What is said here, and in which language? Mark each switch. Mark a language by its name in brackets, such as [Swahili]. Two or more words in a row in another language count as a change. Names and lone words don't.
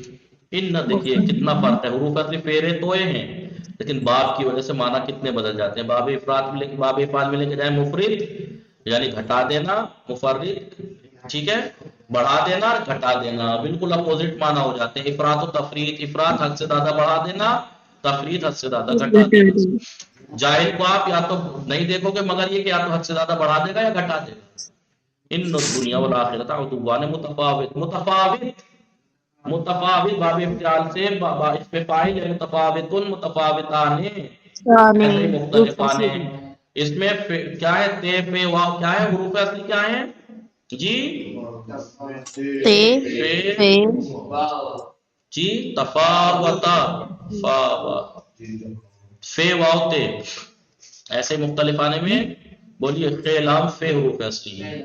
[Urdu] ان دیکھیے کتنا فرق ہے، حروف اصلی فعل تو ہیں لیکن باب کی وجہ سے معنی کتنے بدل جاتے ہیں، باب افراد میں لے کے باب افعال میں لے کے جائے مفرد یعنی گھٹا دینا، مفرد ٹھیک ہے بڑھا دینا اور گھٹا دینا، بالکل اپوزٹ معنی ہو جاتے ہیں، افراد و تفرید، افراد حد سے زیادہ بڑھا دینا، تفرید حد سے زیادہ گھٹا دینا۔ جاہل کو آپ یا تو نہیں دیکھو گے مگر یہ کہ یا تو حد سے زیادہ بڑھا دے گا یا گھٹا دے گا۔ [Arabic] ان الدنیا والآخرۃ عدوان متفاوت، [Urdu] متفاوت متفاوت باب افتعال سے اس پہ فاعل ہے، متفاوت متفاوتان ایسے ہی مختلفان ہیں۔ اس میں کیا ہے، تے پہ واو کیا ہے، حروف اصلی کیا ہیں جی، تے فے جی، تفاوتا فا وا فے واو تے، ایسے مختلف آنے میں بولیے خیلام فے حروف اصلی ہیں۔